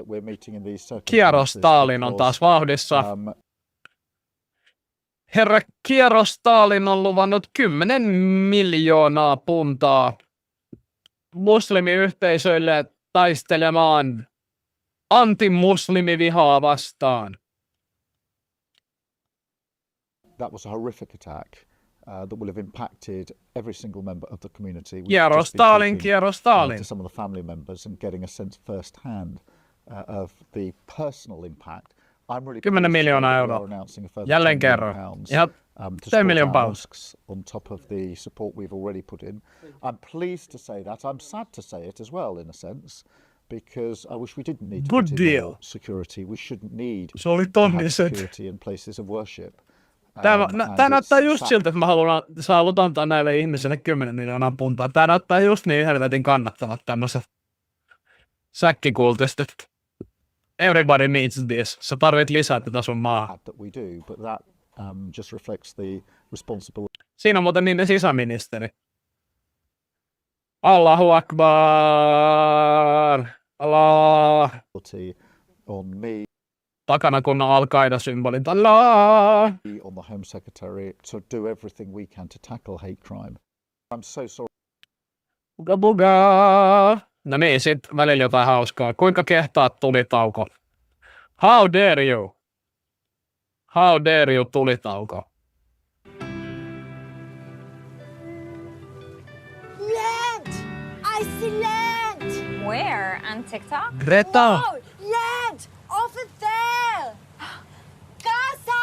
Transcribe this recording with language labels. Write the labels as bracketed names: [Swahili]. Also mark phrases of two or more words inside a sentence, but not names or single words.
[Finnish] Kiero Stalin on taas vauhdissa. Herra Kiero Stalin on luvannut 10 miljoonaa puntaa muslimiyhteisöille taistelemaan antimuslimivihaa vastaan. [English] That was a horrific attack that will have impacted every single member of the community. [Finnish] Kiero Stalin. [English] To some of the family members and getting a sense firsthand of the personal impact. I'm really [Finnish] 10 miljoonaa euroa. Jälleen kerran. Ihan 10 [English] million pounds. On top of the support we've already put in. I'm pleased to say that. I'm sad to say it as well in a sense. Because I wish we didn't need to Good put deal. In security. We shouldn't need [Finnish] Se oli [English] to have [Finnish] tonniset. [English] security in places of worship. [Finnish] Tämä näyttää just siltä, että sä haluat antaa näille ihmisille 10 miljoonaa puntaa. Tämä näyttää just niin helvetin kannattavat tämmöiset säkkikultistit. [English] Everybody needs this. [Finnish] Sä tarvit lisää tätä sun maahan. Siinä on muuten niiden sisäministeri. [Arabic] Allahu Akbar! Allah! [English] On me. [Finnish] Takana kun on Al-Qaida-symbolit. [Arabic] Allah! [English] On the Home Secretary to do everything we can to tackle hate crime. I'm so sorry. Buga. [Finnish] No niin, sit välillä jotain hauskaa. Kuinka kehtaat tulitauko? [English] How dare you? How dare you tulitauko? Land! I see land! Where? On TikTok? Greta! Oh, land! Over there! Gaza!